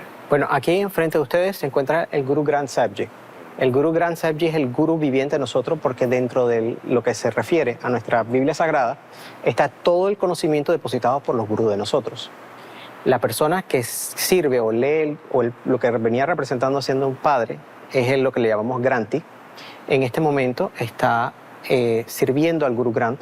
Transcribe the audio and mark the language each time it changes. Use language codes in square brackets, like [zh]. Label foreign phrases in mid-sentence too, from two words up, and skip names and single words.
[es] Bueno, aquí enfrente de ustedes se encuentra el Guru Granth Sahib Ji. El Guru Granth Sahib Ji es el gurú viviente de nosotros porque dentro de lo que se refiere a nuestra Biblia Sagrada está todo el conocimiento depositado por los gurús de nosotros. La persona que sirve o lee lo que venía representando siendo un padre es lo que le llamamos Granthi. En este momento está sirviendo al Guru Granth.